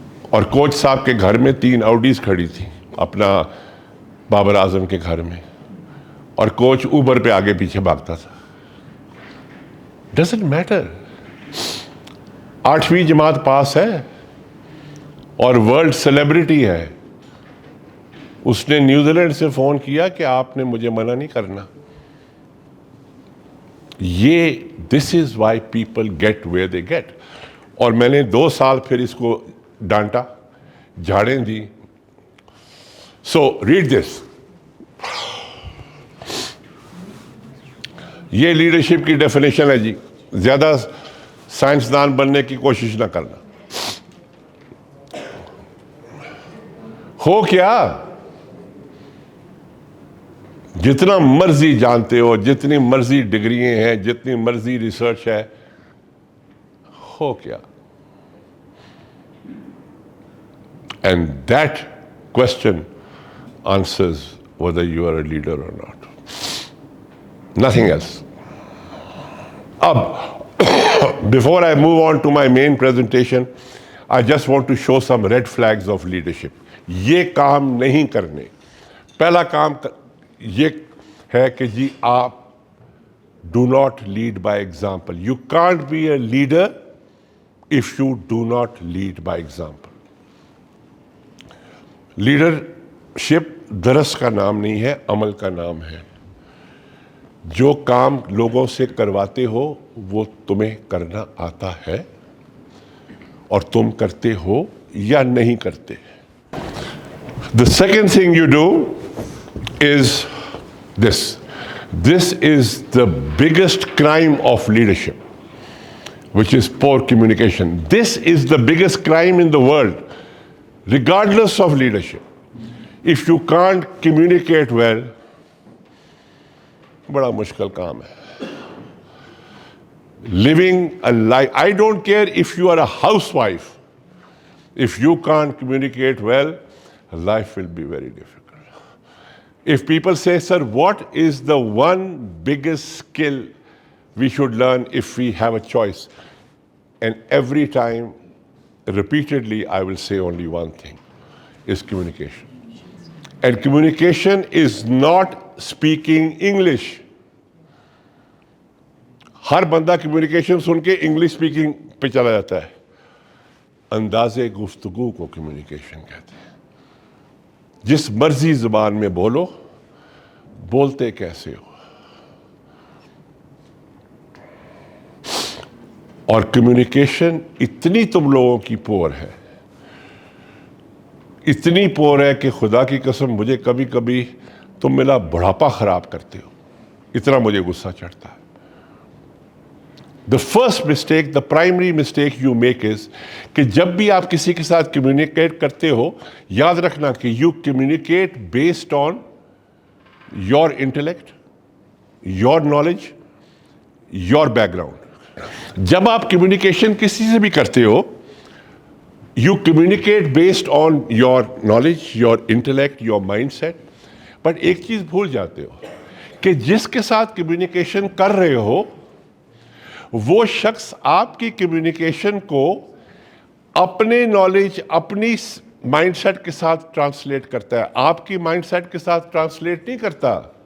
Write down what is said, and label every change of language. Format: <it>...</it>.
<ur>اور کوچ صاحب کے گھر میں 3 آؤڈیز کھڑی تھی اپنا بابر اعظم کے گھر میں, اور کوچ اوبر پہ آگے پیچھے بھاگتا تھا.</ur> <en>Doesn't matter.</en> <ur>8ویں جماعت پاس ہے اور ورلڈ سیلیبریٹی ہے. اس نے نیوزی لینڈ سے فون کیا کہ آپ نے مجھے منع نہیں کرنا.</ur> <en>یہ this is why people get where they get.</en> <ur>اور میں نے 2 سال پھر اس کو ڈانٹا, جھاڑیں دی.</ur> <en>So read this.</en> <ur>یہ لیڈرشپ کی ڈیفینیشن ہے جی. زیادہ سائنسدان بننے کی کوشش نہ کرنا. ہو کیا جتنا مرضی جانتے ہو, جتنی مرضی ڈگریاں ہیں, جتنی مرضی ریسرچ ہے, ہو کیا؟</ur> <en>And that question answers whether you are a leader or not. Nothing else. Before I move on to my main presentation, I just want to show some red flags of leadership.</en> <ur>یہ کام نہیں کرنے. پہلا کام یہ ہے کہ جی آپ</ur> <en>do not lead by example. You can't be a leader if you do not lead by example.</en> <ur>Leadership درس کا نام نہیں ہے, عمل کا نام ہے. جو کام لوگوں سے کرواتے ہو وہ تمہیں کرنا آتا ہے اور تم کرتے ہو یا نہیں کرتے.</ur> <en>The second thing you do is this. This is the biggest crime of leadership, which is poor communication. This is the biggest crime in the world, regardless of leadership. If you can't communicate well,</en> <ur>بڑا مشکل کام ہے.</ur> <en>Living a life, I don't care if you are a housewife, if you can't communicate well, life will be very difficult. If people say, sir, what is the one biggest skill we should learn if we have a choice. And every time, repeatedly, I will say only one thing, is communication. And communication is not speaking English.</en> <ur>ہر بندہ communication سن کے English speaking پہ چلا جاتا ہے. انداز گفتگو کو communication کہتے ہیں. جس مرضی زبان میں بولو, بولتے کیسے ہو. اور کمیونیکیشن اتنی تم لوگوں کی پور ہے, اتنی پور ہے کہ خدا کی قسم مجھے کبھی کبھی تم میرا بڑھاپا خراب کرتے ہو, اتنا مجھے غصہ چڑھتا ہے.</ur> <en>The first mistake, the primary mistake you make is</en> <ur>کہ جب بھی آپ کسی کے ساتھ کمیونیکیٹ کرتے ہو, یاد رکھنا کہ</ur> <en>you communicate based on your intellect, your knowledge, your background.</en> <ur>جب آپ کمیونیکیشن کسی سے بھی کرتے ہو,</ur> <en>you communicate based on your knowledge, your intellect, your mindset.</en> <ur>But ایک چیز بھول جاتے ہو کہ جس کے ساتھ کمیونیکیشن کر رہے ہو وہ شخص آپ کی کمیونیکیشن کو اپنے نالج, اپنی مائنڈ سیٹ کے ساتھ ٹرانسلیٹ کرتا ہے, آپ کی مائنڈ سیٹ کے ساتھ ٹرانسلیٹ نہیں کرتا.</ur>